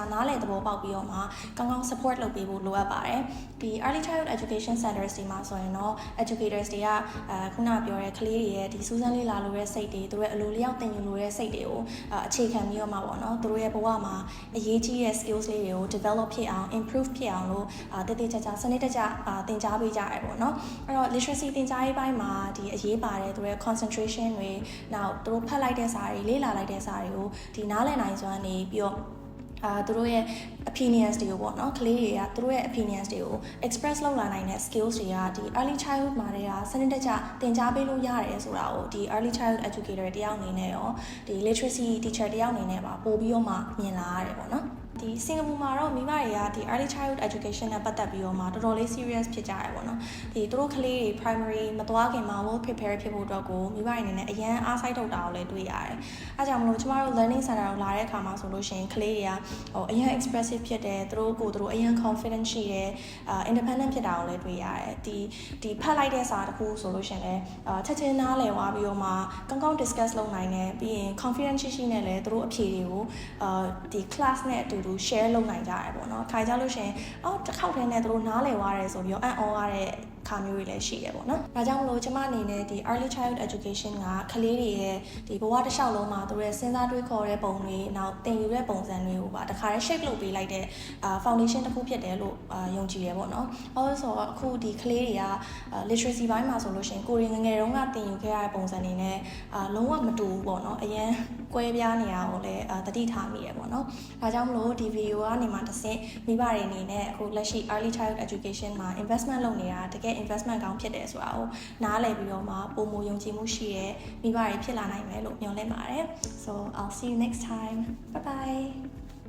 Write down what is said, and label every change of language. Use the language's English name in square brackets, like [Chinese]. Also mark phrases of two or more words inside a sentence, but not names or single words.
[Burmese] နားလည်သဘောပေါက်ပြီးတော့မှကောင်းကောင်း support လုပ်ပေးဖို့လိုအပ်ပါတယ်ဒီ [English] Early Childhood Education Centers [Burmese] တွေမှာဆိုရင်တော့ educators တွေကခုနပြောတဲ့ကလေးတွေရဲ့ဒီစူးစမ်းလေးလာလို့တဲ့စိတ်တွေသူတို့ရဲ့အလိုလျောက်တင်ယူလို့တဲ့စိတ်တွေကိုအခြေခံပြီးတော့မှပေါ့နော်သူတို့ရဲ့ဘဝမှာအရေးကြီးတဲ့ skills လေးတွေကို develop ဖြစ်အောင် improve ဖြစ်အောင်လို့တည်တည်ချာချာစနစ်တကျသင်ကြားပေးကြရတယ်ပေါ့နော်အဲ့တော့ literacy သင်ကြားရေးပိုင်းမှာဒီအရေးပါတယ်သူတို့ concentration တွေနောက်သူတို့ဖတ်လိုက်တဲ့စာတွေလေ့လာလိုက်တဲ့စာတွေကိုဒီနားလည်နိုင်စွမ်းနေ ပြီးတော့သူတို့ရဲ့ opinions တွေကိုပေါ့နော်ကလေးတွေကသူတို့ရဲ့ opinions တွေကို express လုပ်လာနိုင်တဲ့ skills တွေကဒီ [English] early childhood [Burmese] မှာတွေကစနစ်တကျသင်ကြားပေးလို့ရတယ်ဆိုတာကိုဒီ [English] early childhood educator [Burmese] တယောက်အနေနဲ့ရောဒီ [English] literacy teacher [Burmese] တယောက်အနေနဲ့ပါပို့ပြီးတော့မှမြင်လာရတယ်ပေါ့နော်ဒီစင်ကာပူမှာတော့မိဘတွေကဒီ [English] early childhood education [Burmese] နဲ့ပတ်သက်ပြီးတော့မှတော်တော်လေး serious ဖြစ်ကြရတယ်ပေါ့နော်ဒီသူတို့ကလေးတွေ primary မသွားခင်မှာ [English] well prepare [Burmese] ဖြစ်ဖို့အတွက်ကိုမိဘတွေအနေနဲ့အရန်အားစိုက်ထုတ်တာကိုလည်းတွေ့ရတယ်အဲကြောင့်မလို့ကျမတို့ [English] learning center [Burmese] ကိုလာတဲ့အခါမှာဆိုလို့ရှိရင်ကလေးတွေကအရန် expressive ဖြစ်တယ်သူတို့အရန် confident ရှိတယ်independent ဖြစ်တာကိုလည်းတွေ့ရတယ်ဒီဖတ်လိုက်တဲ့စာတစ်ခုဆိုလို့ရှိရင်လည်း ချက်ချင်းနားလည်သွားပြီးတော့မှကောင်းကောင်း discuss လုပ်နိုင်တယ်ပြီးရင် confident ရှိနဲ့လည်းသူတို့အဖြေတွေကိုဒီ class နဲ့အတူတူ share လုပ်နိုင်ကြရတယ်ပေါ့နော်ခါကြလို့ရှိရင်တစ်ခေါက်တည်းနဲ့သူတို့နားလည်သွားတယ်ဆိုပြီးတော့အံ့ဩရတဲ့ ခါမျိုးတွေလည်းရှိတယ်ပေါ့နော်ဒါကြောင့်မလို့ကျမအနေနဲ့ဒီ [English] early childhood education [Burmese] ကကလေးတွေရဲ့ဒီဘဝတစ်လျှောက်လုံးမှာသူတို့ရဲ့စဉ်းစားတွေးခေါ်တဲ့ပုံတွေနောက်သင် ယူတဲ့ပုံစံတွေကိုပါတခါတည်း shape လုပ်ပေးလိုက်တဲ့foundation တစ်ခုဖြစ်တယ်လို့ယုံကြည်တယ်ပေါ့နော်ဘာလို့ဆိုတော့အခုဒီကလေး တွေက literacy ဘိုင်းမှာဆိုလို့ရှိရင်ကိုယ်ငယ်တုန်းကသင်ယူခဲ့ရတဲ့ပုံစံတွေနဲ့လုံးဝမတူဘူးပေါ့နော်အရင်ကွဲပြားနေတာကိုလည်းသတိထားမိရပေါ့နော်ဒါကြောင့်မလို့ဒီဗီဒီယိုကနေမှတစ်ဆင့်မိဘတွေအနေနဲ့အခုလက်ရှိ [English] early childhood education [Burmese] မှာ investment လုပ်နေတာတကယ် investment ကောင်းဖြစ်တယ်ဆိုတာကိုနားလည်ပြီးတော့မှပုံမယုံကြည်မှုရှိရဲ့မိဘတွေဖြစ်လာနိုင်မယ်လို့မျှော်လင့်ပါတယ် [English] so I'll see you next time bye bye